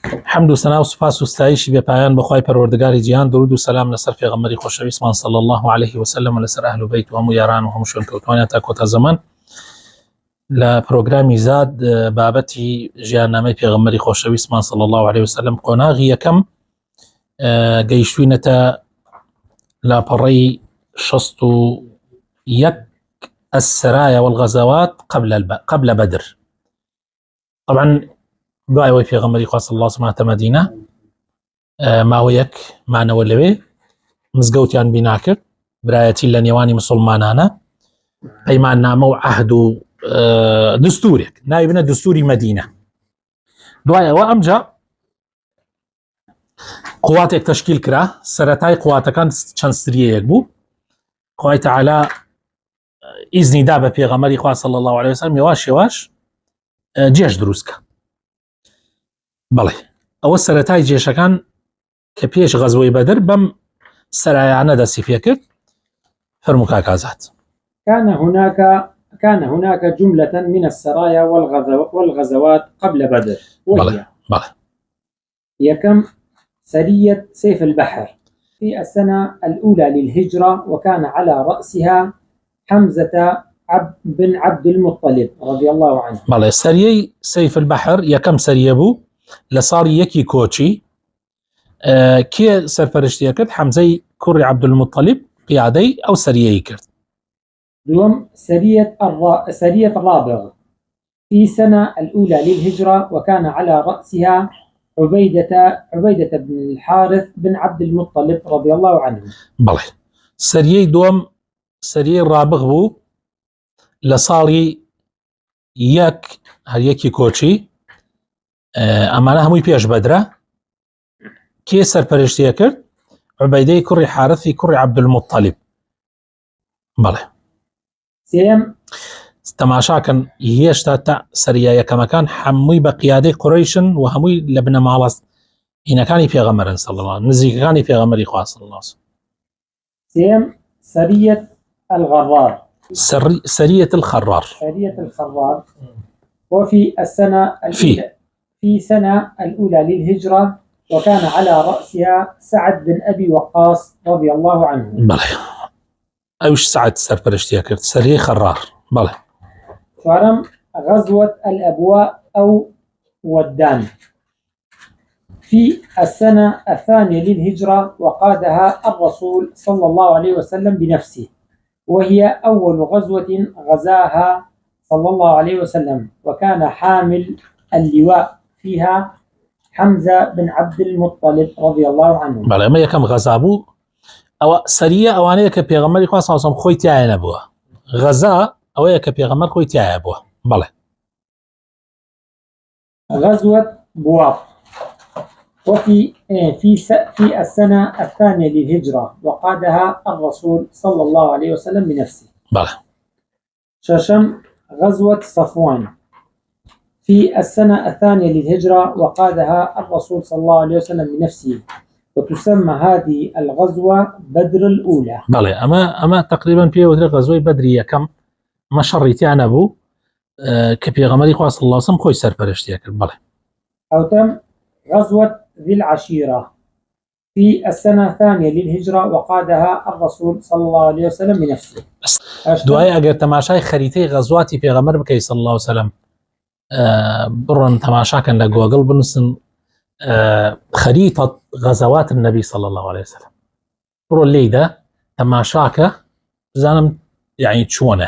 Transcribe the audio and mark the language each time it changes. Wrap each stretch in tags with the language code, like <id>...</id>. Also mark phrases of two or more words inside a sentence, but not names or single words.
<ckb>حمد و سنا و سپاس و ستایشی بێ پایان بەخوای پەروەردگاری جیهان، درود و سەلام لەسەر پێغەمبەری خۆشەویستمان</ckb> <ar>صلی الله عليه وسلم</ar> <ckb>و لەسەر ئەهل و بەیت و هەموو یاران و هەموو شوێنکەوتوانیان تا کۆتا زەمان. لە پرۆگرامی زاد بابەتی ژیاننامەی پێغەمبەری خۆشەویستمان</ckb> <ar>صلی الله عليه وسلم</ar> <ckb>قۆناغی یەکەم گەیشتوینەتە لاپەڕەی 61</ckb> <ar>السرايا والغزوات قبل بدر.</ar> <ckb>طبعا دوای ئەوەی پێغەمبەری خوا</ckb> <ar>صلی الله عليه وسلم</ar> <ckb>مدینە ماوەیەک مانەوە لەوێ مزگەوتیان بنا کرد، برایەتی لە نێوانی مسلمانانە، پەیماننامە و عەهد و دستورێک ناوی بنە دستوری مەدینە. دوای ئەوە ئەمجا قواتێک تەشکیل کرا، سەرەتای قواتەکان چەند سریەیەک بوو. خوای تەعالا ئیزنی دا بە پێغەمبەری خوا</ckb> <ar>صلی الله عليه وسلم</ar> <ckb>یواش یواش جێش دروستکە. بەڵێ ئەوە سەرەتای جێشەکان کە پێش غەزوەی بەدر بەم سەرایانە دەستی پێ کرد. فەرموو کاک ئازاد.</ckb> <ar>كان هناك جملة من السرايا والغزوات قبل بدر، وهي يكم سرية سيف البحر في السنة الأولى للهجرة، وكان على رأسها حمزة بن عبد المطلب رضي الله عنه.</ar> <ckb>بەڵێ سەریەی سەیف البحر یەکەم سەریە بوو لە ساڵی یەکی کۆچی. کێ سەرپەرشتیە کرد؟ حەمزەی کوڕی عەبدولموطەلیب پیادەی ئەو سەریەی کرد.</ckb> <ar>دوم سرية رابغ في سنة الأولى للهجرة، وكان على رأسها عبيدة بن الحارث بن عبد المطلب رضي الله عنه.</ar> <ckb>بەڵێ سەریەی دووەم سەریەی رابغ بوو لە ساڵی یەکی کۆچی، ئەمانە هەمووی پێش بەدرە. کێ سەرپەرشتیە کرد؟ عوبەیدەی کوڕی حارثی کوڕی عەبدولموطەلیب. بەڵێ سێم تەماشاکەن، هێشتا تا سەریە یەکەمەکان هەمووی بە قیادەی قوڕەیشن و هەمووی لە بنە ماڵە هینەکانی پێغەمبەرن</ckb> <ar>صلی الله،</ar> <ckb>نزیکەکانی پێغەمبەری خوا</ckb> <ar>صلی الله. سێم سرية الغرار، سرية الخرار. وفي في سنة الأولى للهجرة، وكان على رأسها سعد بن أبي وقاص رضي الله عنه.</ar> <ckb>بەڵێ ئەوش سعد سەرپەرشتیە کرد، سەریەی خەرار. بەڵێ</ckb> <ar>چوارم غزوة الأبواء أو ودان في السنة الثانية للهجرة، وقادها الرسول صلى الله عليه وسلم بنفسه، وهي أول غزوة غزاها صلى الله عليه وسلم، وكان حامل اللواء فيها حمزة بن عبد المطلب رضي الله عنه.</ar> <ckb>بەڵێ ئەمە یەکەم غەزا بوو. ئەوە سەریە ئەوانەیە کە پێغەمبەری خوا</ckb> <ar>صلی الله علیه و سلم</ar> <ckb>خۆی تایە نەبووە. غەزا ئەوەیە کە پێغەمبەر خۆی تایە بووە. بەڵێ</ckb> <ar>غزوة بواط في السنة الثانية للهجرة، وقادها الرسول صلى الله عليه وسلم بنفسه.</ar> <ckb>بله.</ckb> <ar>ششم غزوة صفوان في السنة الثانية للهجرة، وقادها الرسول صلى الله عليه وسلم بنفسه، وتسمى هذه الغزوة بدر الأولى. بله أما تقريبا في غزوة بدرية كم ما شريتي أبو كبيغمري خوا صلى الله عليه وسلم خوي سرپەرشتیە کرد.</ar> <ckb>بله.</ckb> <ar>أو تم غزوة ذي العشيرة في السنة الثانية للهجرة، وقادها الرسول صلى الله عليه وسلم بنفسه.</ar> <ckb>دوای ئەگەر تەماشای خەریتەی غەزواتی پێغەمبەر بکەی</ckb> <ar>صلی الله عليه وسلم،</ar> <ckb>بڕۆن تەماشاکەن لە گۆگڵ بنووسن خەریتە</ckb> <ar>غەزەوات النبی صلی الله عليه وسلم،</ar> <ckb>بڕۆ لێیدا تەماشاکە بزانم یعنی چۆنە.</ckb>